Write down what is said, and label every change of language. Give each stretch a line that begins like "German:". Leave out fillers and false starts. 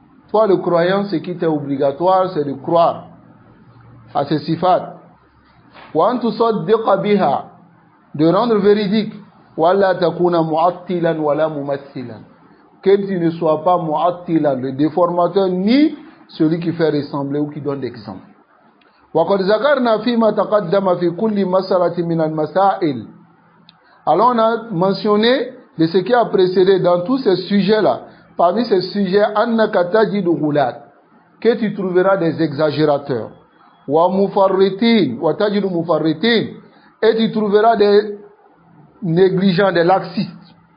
French: Toi le croyant, ce qui est obligatoire, c'est de croire à ces sifat.
Arabic: وأن تصدق بها,
French: de rendre véridique.
Arabic: ولا تكون معطلا ولا ممثلا,
French: que tu ne sois pas mu'attila, le déformateur, ni celui qui fait ressembler ou qui donne l'exemple.
Arabic: وقد ذكرنا فيما تقدم في كل مسألة من المسائل.
French: Alors on a mentionné de ce qui a précédé dans tous ces sujets-là. Parmi ces sujets,
Arabic: annaka tajidu ghulat,
French: que tu trouveras des exagérateurs.
Arabic: Wa mufarritin, wa tajidu mufarritin,
French: et tu trouveras des négligents, des laxistes.